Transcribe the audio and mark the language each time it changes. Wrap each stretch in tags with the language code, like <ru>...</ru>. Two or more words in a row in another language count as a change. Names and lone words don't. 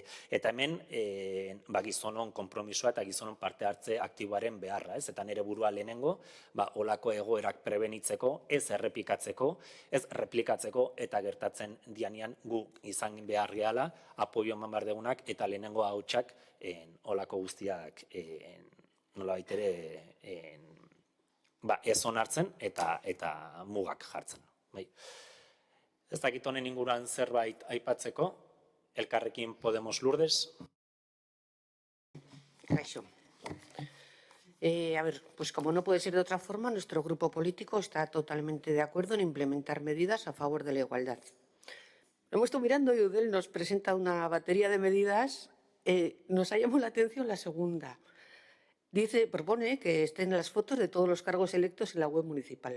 <eu>Eta hemen gizonon konpromisoa eta gizonon parte hartze aktiboaren beharra, eta nire burua lehenengo, olako egoerak prebenitzeko, ez errepikatzeko, ez replikatzeko eta gertatzen dianean gu izan behar gehala, apoio eman behar degunak eta lehenengo hautsak olako guztiak nolabait ere ez onartzen eta mugak jartzen. Ez dakit honen inguruan zerbait aipatzeko, Elkarrekin Podemos Lourdes. Kaixo.</eu> <es>A ver, pues como no puede ser de otra forma, nuestro grupo político está totalmente de acuerdo en implementar medidas a favor de la igualdad. Lo hemos estado mirando y Eudel nos presenta una batería de medidas. Nos ha llamado la atención la segunda. Propone que estén las fotos de todos los cargos electos en la web municipal.</es>